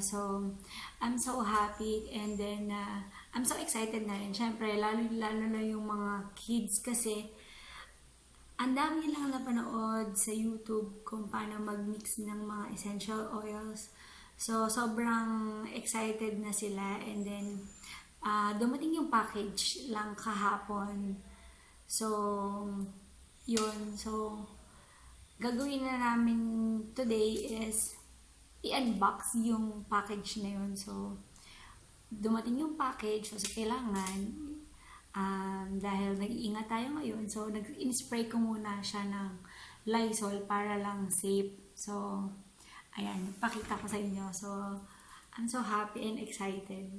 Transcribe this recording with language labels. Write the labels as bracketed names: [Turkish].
[English] So, I'm so happy and then I'm so excited [Filipino] na rin. Siyempre, lalo na yung mga kids kasi ang dami nilang napanood sa YouTube kung paano mag-mix ng mga essential oils. So, sobrang excited na sila and then dumating yung package lang kahapon. So, yun. So, gagawin na namin today is i-unbox yung package na yun. So, dumating yung package. So, kailangan, dahil nag-iingat tayo ngayon, so, nag-spray ko muna siya ng Lysol para lang safe. So, ayan, pakita ko sa inyo. [English] So, I'm so happy and excited.